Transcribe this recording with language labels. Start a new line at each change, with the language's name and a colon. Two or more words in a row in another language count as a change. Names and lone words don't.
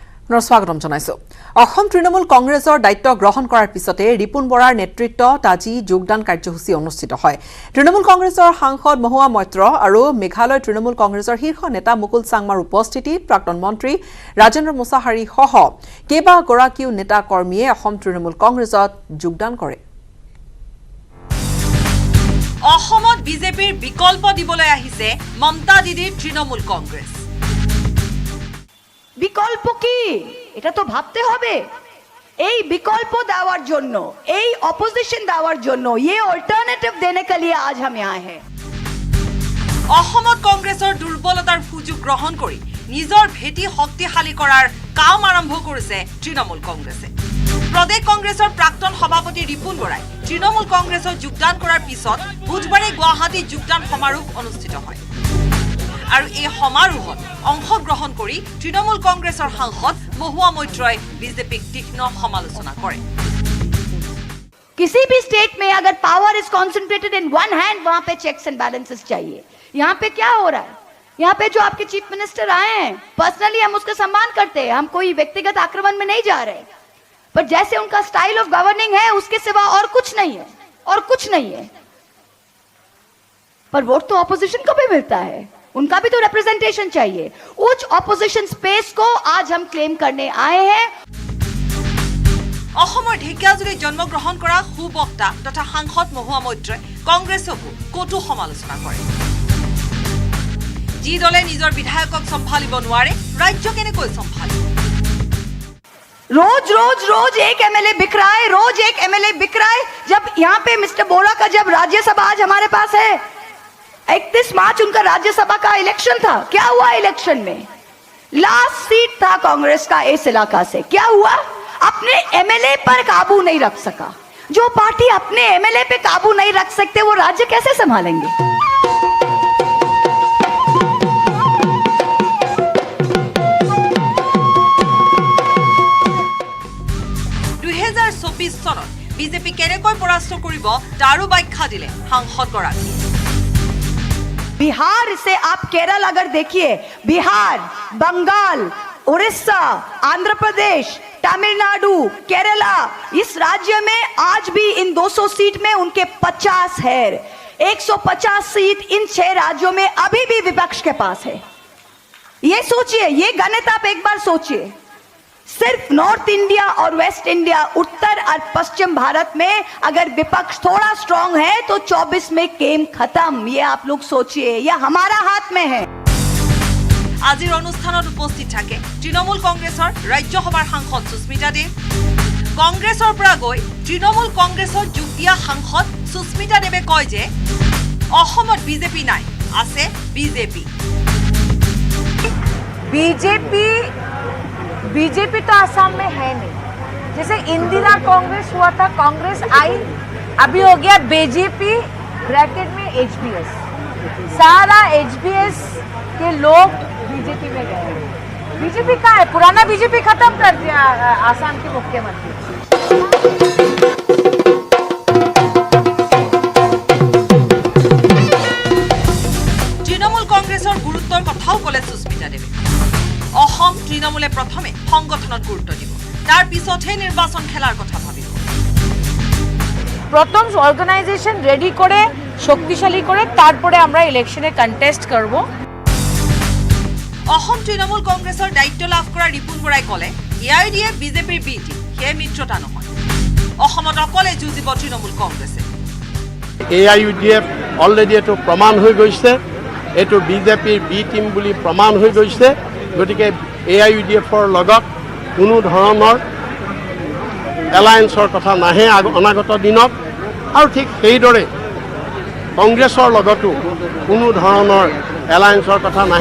Assamese: স্বাগতম জনাইছো অসম তৃণমূল কংগ্ৰেছৰ দায়িত্ব গ্ৰহণ কৰাৰ পিছতে ৰিপুন বৰাৰ নেতৃত্বত আজি যোগদান কাৰ্যসূচী অনুষ্ঠিত হয় তৃণমূল কংগ্ৰেছৰ সাংসদ মহুৱা মৈত্ৰ আৰু মেঘালয় তৃণমূল কংগ্ৰেছৰ শীৰ্ষ নেতা মুকুল চাংমাৰ উপস্থিতিত প্ৰাক্তন মন্ত্ৰী ৰাজেন্দ্ৰ মুছাহাৰী সহ কেইবাগৰাকীও নেতা কৰ্মীয়ে অসম তৃণমূল কংগ্ৰেছত যোগদান কৰে অসমত বিজেপিৰ বিকল্প দিবলৈ আহিছে মমতা দিদিৰ তৃণমূল কংগ্ৰেছ
Bangla: বিকল্প কি এটা তো ভাবতে হবে এই বিকল্প দেওয়ার জন্য এই অপোজিশন দেওয়ার জন্য
Hindi: ये অল্টারনেটিভ देने के लिए आज हम यहाँ हैं
Assamese: অসমত কংগ্ৰেছৰ দুৰ্বলতাৰ সুযোগ গ্ৰহণ কৰি নিজৰ ভেটি শক্তিশালী কৰাৰ কাম আৰম্ভ কৰিছে তৃণমূল কংগ্ৰেছে প্ৰদেশ কংগ্ৰেছৰ প্ৰাক্তন সভাপতি ৰিপুন বৰাই তৃণমূল কংগ্ৰেছত যোগদান কৰাৰ পিছত বুধবাৰে গুৱাহাটীত যোগদান সমাৰোহ অনুষ্ঠিত হয় আৰু এই সমাৰোহত অংশগ্ৰহণ কৰি তৃণমূল কংগ্ৰেছৰ সাংসদ মহুৱা মৈত্ৰই বিজেপিক তীক্ষ্ণ সমালোচনা কৰে
Hindi: किसी भी स्टेट में अगर
English: power is concentrated in one hand
Hindi: वहां पे
English: checks and balances
Hindi: चाहिए यहाँ पे क्या हो रहा है यहाँ पे जो आपके
English: chief minister
Hindi: आए हैं पर्सनली हम उसका सम्मान करते हैं हम कोई व्यक्तिगत आक्रमण में नहीं जा रहे पर जैसे उनका
English: style of governing
Hindi: है उसके सिवा और कुछ नहीं है पर वोट तो ऑपोजिशन को भी मिलता है उनका भी तो रिप्रेजेंटेशन चाहिए उच्च
English: opposition space
Hindi: को आज हम क्लेम करने आए हैं
Assamese: অসমৰ ঢেকিয়াজুলিত জন্মগ্ৰহণ কৰা সুবক্তা তথা সাংসদ মহুৱা মৈত্ৰই কংগ্ৰেছকো কটু সমালোচনা কৰে যি দলে নিজৰ বিধায়কক সম্ভালিব নোৱাৰে ৰাজ্য কেনেকৈ সম্ভালিব
Hindi: रोज एक एमएलए बिक रहा है जब यहाँ पे मिस्टर बोरा का जब राज्यसभा आज हमारे पास है 31 मार्च उनका राज्यसभा का इलेक्शन था क्या हुआ इलेक्शन में
English: last seat
Hindi: था कांग्रेस का इस इलाका से क्या हुआ अपने एमएलए पर काबू नहीं रख सका जो पार्टी अपने एमएलए पे काबू नहीं रख सकते वो राज्य कैसे संभालेंगे
Assamese: 2024 চনত বিজেপি কেনেকৈ পৰাস্ত কৰিব তাৰো ব্যাখ্যা দিলে সাংসদগৰাকী
Hindi: बिहार से आप केरल अगर देखिए बिहार बंगाल उड़ीसा आंध्र प्रदेश तमिलनाडु केरला इस राज्य में आज भी इन 200 सीट में उनके 50 है 150 सीट इन 6 राज्यों में अभी भी विपक्ष के पास है ये सोचिए ये गणित आप एक बार सोचिए सिर्फ नॉर्थ इंडिया और वेस्ट इंडिया उत्तर और पश्चिम भारत में अगर विपक्ष थोड़ा स्ट्रांग है तो 24 में गेम खत्म ये आप लोग सोचिए ये हमारा हाथ में है
Assamese: আজিৰ অনুষ্ঠানত উপস্থিত থাকে তৃণমূল কংগ্ৰেছৰ ৰাজ্যসভাৰ সাংসদ সুস্মিতা দেৱ কংগ্ৰেছৰ পৰা গৈ তৃণমূল কংগ্ৰেছৰ যোগ দিয়া সাংসদ সুস্মিতা দেৱে কয় যে অসমত বিজেপি নাই আছে বিজেপি
Hindi: बीजेपी तो आसाम में है नहीं जैसे इंदिरा कांग्रेस हुआ था कांग्रेस आई अभी हो गया बीजेपी ब्रैकेट में एचबीएस सारा एचबीएस के लोग बीजेपी में गए बीजेपी कहाँ है पुराना बीजेपी खत्म कर दिया आसाम के मुख्यमंत्री
Assamese: তৃণমূল কংগ্ৰেছৰ গুৰুত্বৰ কথাও ক'লে সুস্মিতা দেৱে অসম তৃণমূলে প্ৰথমে সংগঠনত গুৰুত্ব দিব তাৰ পিছতহে নিৰ্বাচন খেলাৰ কথা ভাবিব
Bangla: প্রথম
English: organization ready
Bangla: করে শক্তিশালী করে তারপরে আমরা
English: election contest
Bangla: করব
Assamese: অসম তৃণমূল কংগ্ৰেছৰ দায়িত্ব লাভ কৰা ৰিপুন বৰাই ক'লে এআইডিএফ বিজেপিৰ বি টিম সেয়ে মিত্ৰতা নহয় অসমত অকলে যুঁজিব তৃণমূল কংগ্ৰেছে এআইইউডিএফ অলৰেডি এইটো প্ৰমাণ হৈ গৈছে এইটো বিজেপিৰ বি টিম বুলি প্ৰমাণ হৈ গৈছে গতিকে এআইইউডিএফৰ লগত কোনো ধৰণৰ এলায়েন্সৰ কথা নাহে অনাগত দিনত আৰু ঠিক সেইদৰে কংগ্ৰেছৰ লগতো কোনো ধৰণৰ এলায়েন্সৰ কথা নাহে